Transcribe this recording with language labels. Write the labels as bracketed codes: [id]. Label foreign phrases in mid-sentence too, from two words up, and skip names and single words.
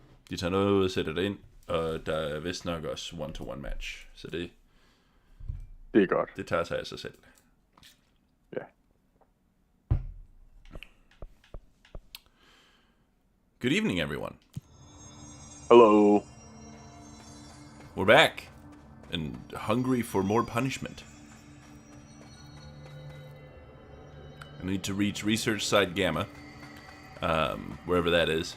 [da] De tager noget ud og sætter det ind, og der er vist nok også [en] one-to-one match. [da] Så Det er godt. det tager sig af sig selv. Ja. [en] Good evening, everyone. Hello. We're back, and hungry for more punishment. I need to reach Research Site Gamma, wherever that is.